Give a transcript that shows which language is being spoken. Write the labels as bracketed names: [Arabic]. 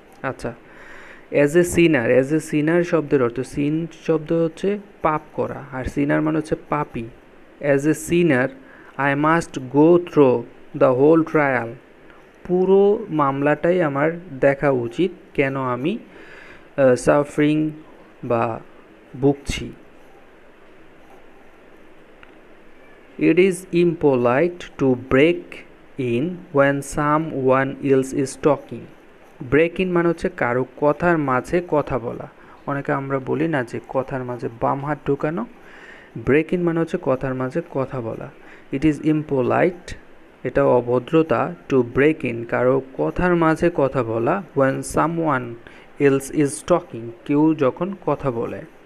[Bangla] আচ্ছা, [English] as a sinner, [Bangla] as a সিনার শব্দের অর্থ, সিন শব্দ হচ্ছে পাপ করা, আর সিনার মানে হচ্ছে পাপী। [English] as a sinner I must go through the whole trial, [Bangla] পুরো মামলাটাই আমার দেখা উচিত, কেন আমি সাফারিং বা ভুগছি। [English] It is impolite to break in when someone else is talking. [Bangla] Break in মানে হচ্ছে কারো কথার মাঝে কথা বলা। অনেকে আমরা বলি না যে কথার মাঝে বাম হাত ঢোকানো, ব্রেক ইন মানে হচ্ছে কথার মাঝে কথা বলা। [English] it is impolite, [Bangla] এটা অভদ্রতা, [English] to break in [Bangla] কারো কথার মাঝে কথা বলা, [English] when someone else is talking [Bangla] কেউ যখন কথা বলে।